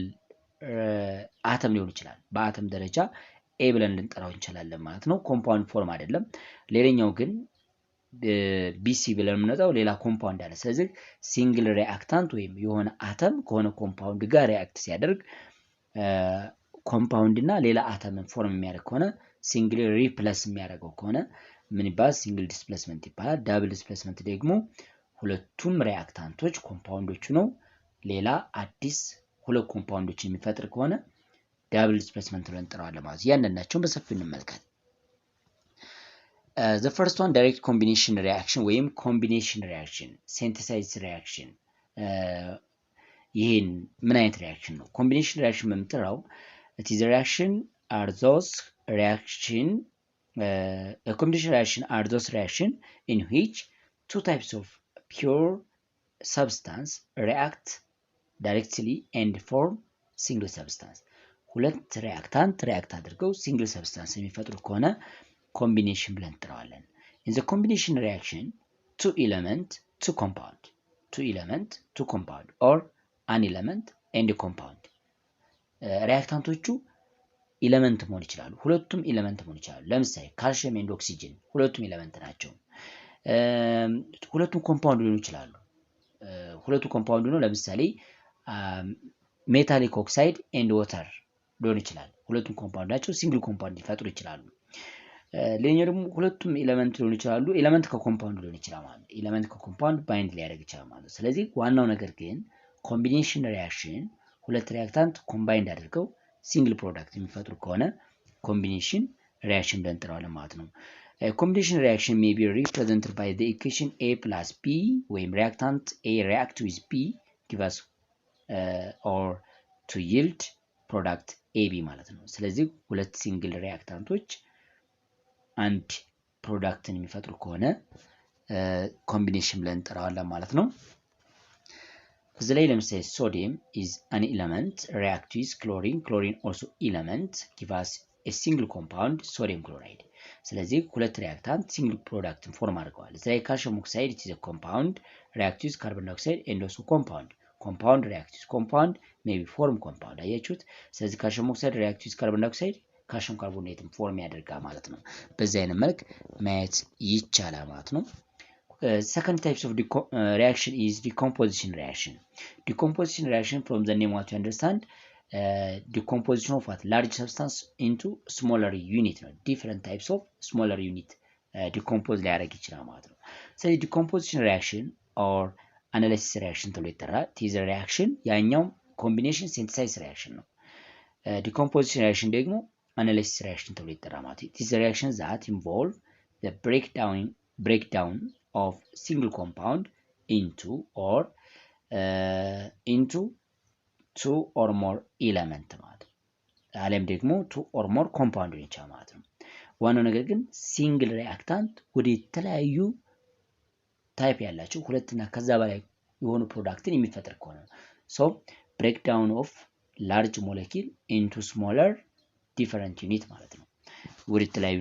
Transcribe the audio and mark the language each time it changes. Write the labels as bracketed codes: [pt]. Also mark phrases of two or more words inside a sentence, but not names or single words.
[am] አተም ሊሆን ይችላል። በአተም ደረጃ ኤ ብለን ልንጠራው እንችላለን ማለት ነው። [en] compound form [am] አይደለም። ሌላኛው ግን ቢሲ ብለን የምንጠራው ሌላ ኮምፓውንድ አለ። ስለዚህ [en] single reactant [am] ወይም የሆነ አተም ከሆነ ኮምፓውንድ ጋር ሪአክት ሲያደርግ ኮምፓውንድ እና ሌላ አተምን ፎርም የሚያደርግ ከሆነ [en] single replace [am] የሚያደርገው ከሆነ ምን ይባላል? [en] single displacement [am] ይባላል። [en] double displacement [am] ደግሞ ሁለቱም ሪአክታንቶች ኮምፓውንዶቹ ነው ሌላ አዲስ ሁለት ኮምፓውንዶችን የሚፈጥር ከሆነ [en] double displacement [am] ብለን እንጠራዋለን ማለት ነው። ያንናቸውን በሰፊው እንመልከት። [en] the first one direct combination reaction [am] ወይም [en] combination reaction synthesis reaction [am] ይሄን ምን አይነት ሪአክሽን ነው? [en] combination reaction በምንጠራው it is a reaction are those reaction a combination reaction are those reaction in which two types of pure substance react directly and form single substance [am] ሁለት ሪአክታንት ሪአክት አድርገው ሲንግል ሰብስታንስ የሚፈጥሩ ከሆነ ኮምቢኔሽን ብለን እንጠራዋለን። [en] in the combination reaction two element two compound or an element and a compound [am] ሪአክታንቶቹ ኤሌመንት መሆን ይችላሉ። ሁለቱም ኤሌመንት መሆን ይችላሉ። ለምሳሌ ካልሲየም ኤንድ ኦክሲጅን ሁለቱም ኤሌመንት ናቸው። ሁለቱም ኮምፓውንድ ሊሆኑ ይችላሉ። ሁለቱ ኮምፓውንድ ነው። ለምሳሌ [en] metallic oxide and water [am] ሊሆን ይችላል። ሁለቱም ኮምፓውንድ ናቸው። [en] single compound [am] ሊፈጥሩ ይችላሉ። ሌላኛው ደግሞ ሁለቱም ኤሌመንት ሊሆኑ ይችላሉ። ኤሌመንት ከኮምፓውንድ ሊሆን ይችላል ማለት ነው። ኤሌመንት ከኮምፓውንድ ባይንድ ሊያደርግ ይችላል ማለት ነው። ስለዚህ ዋናው ነገር ግን ኮምቢኔሽን ሪአክሽን ሁለት [en] reactant combined [am] አድርገው [en] single product [am] የሚፈጥሩ ከሆነ [en] combination reaction [am] ብለን እንጠራዋለን ማለት ነው። [en] ኮምቢኔሽን ሪአክሽን may be represented by the equation A plus B [am] ወይም [en] reactant A react with B give us or to yield product AB [am] ማለት ነው። ስለዚህ ሁለት ሲንግል ሪአክታንቶች አንድ ፕሮዳክትን የሚፈጥሩ ከሆነ ኮምቢኔሽን ብለን እንጠራዋለን ማለት ነው። እዚህ ላይ ለምሳሌ [en] ሶዲየም is an element react with chlorine also element give us a single compound sodium [am] chloride ስለዚህ ሁለት ሪአክታንት [en] single product form [am] አድርገዋል። እዚህ ላይ ካልሲየም ኦክሳይድ [en] is a compound react with carbon dioxide and also compound react with compound maybe form compound [am] አያችሁት። ስለዚህ ካልሲየም ኦክሳይድ [en] react with carbon dioxide calcium carbonate [am] ፎርም ያደርጋል ማለት ነው። በዚህ አይነት መልክ ማየት ይቻላል ማለት ነው። [en] Second types of reaction is decomposition reaction. Decomposition reaction from the name what you understand decomposition of what large substance into smaller unit ነው። different types of smaller unit decompose [am] ሊያደርግ ይችላል ማለት ነው። ስለዚህ [en] decomposition reaction or analysis reaction [am] ተብሎ ይጠራል። [en] this reaction ያኛው combination synthesis reaction ነው። decomposition reaction ደግሞ analysis reaction [am] ተብሎ ይጠራል ማለት ነው። [en] this reaction that involve the breakdown of single compound into two or more element [am] ማለት ነው። አለም ደግሞ [en] two or more compound [am] ይቻላል ማለት ነው። ዋናው ነገር ግን [en] single reactant [am] ወደ የተለያዩ ታይፕ ያላቸው ሁለትና ከዛ በላይ የሆኑ ፕሮዳክትን የሚፈጥር ከሆነ ነው። ሶ [en] breakdown of large molecule into smaller different unit [am] ማለት ነው። ወደ የተለያዩ